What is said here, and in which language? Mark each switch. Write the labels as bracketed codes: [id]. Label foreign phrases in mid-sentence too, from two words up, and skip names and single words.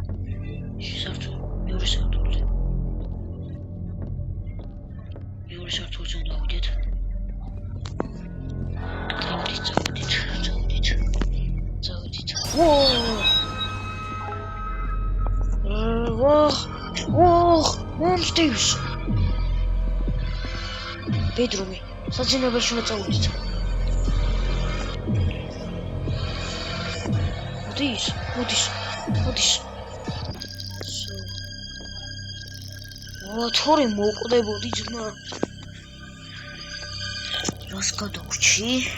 [nl] Je zegt, je zegt het. Je zegt het zo nou dit. Zo dit. Wow. Monsters! Bedroomie. [ka] Საძინებელში უნდა წავიდეთ. მოდის. თორე მოვკვდებოდი ძმა. რას გადაგვრჩი?